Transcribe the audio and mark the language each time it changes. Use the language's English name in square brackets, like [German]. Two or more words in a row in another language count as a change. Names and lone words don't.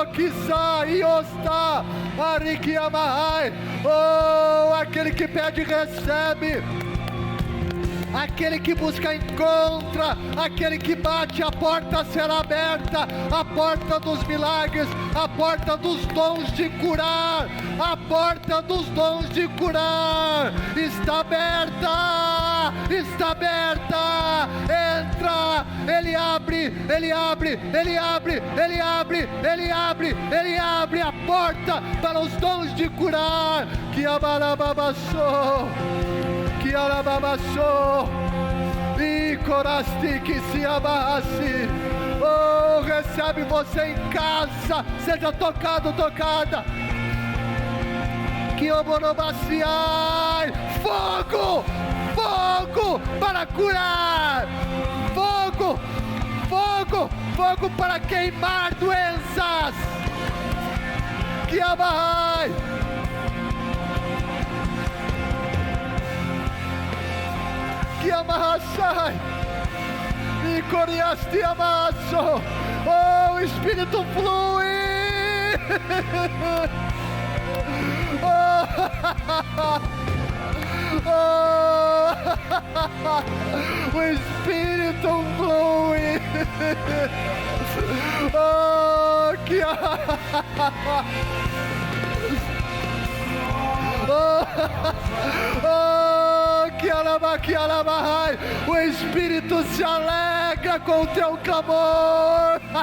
[Portuguese] que sai, está, ariki amai, oh, aquele que pede recebe, aquele que busca encontra, aquele que bate, a porta será aberta, a porta dos milagres, a porta dos dons de curar, a porta dos dons de curar, está aberta, entra, Ele abre a porta para os dons de curar, que abarababassou, que arababassou, e coraste que se abarrasse, oh, recebe você em casa, seja tocado, tocada, que oborobaciai, fogo para curar, fogo para queimar doenças, que abarrai, que amarrassai, e coriaste amasso, oh, o Espírito flui, o Espírito flui, oh, que que alabai, o Espírito se alegra com o teu clamor,